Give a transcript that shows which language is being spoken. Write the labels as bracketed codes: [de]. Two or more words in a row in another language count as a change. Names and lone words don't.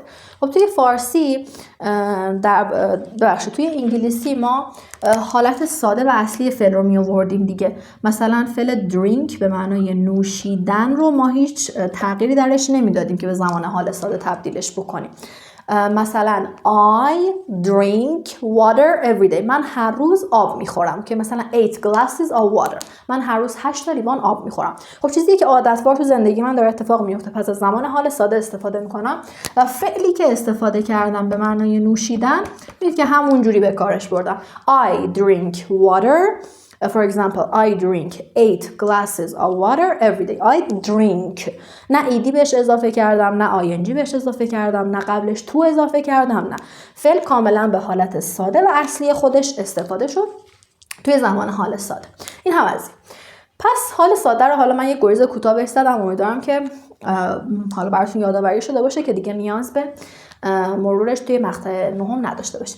[fa] خب توی فارسی توی انگلیسی ما حالت ساده و اصلی فعل رو می آوردیم دیگه. مثلا فعل drink به معنای نوشیدن رو ما هیچ تغییری درش نمیدادیم که به زمان حال ساده تبدیلش بکنیم. [en] مثلا I drink water every day، [fa] من هر روز آب میخورم، که مثلا [en] 8 glasses of water، [fa] من هر روز 8 لیوان آب میخورم. خب چیزی که عادتوار تو زندگی من داره اتفاق میفته، پس از زمان حال ساده استفاده میکنم و فعلی که استفاده کردم به معنای نوشیدن میدید که همون جوری به کارش بردم. [en] I drink water. For example, I drink 8 glasses of water every day. I drink. [fa] نه ایدی بهش اضافه کردم، نه آینجی بهش اضافه کردم، نه قبلش تو اضافه کردم، نه. فعل کاملا به حالت ساده و اصلی خودش استفاده شد توی زمان حال ساده. این هم از این. پس حال ساده رو حالا من یه گریز کوتاه بهش زدم، امیدوارم که حالا براتون یادآوری شده باشه که دیگه نیاز به مرورش توی مقطع 9 نداشته باشید.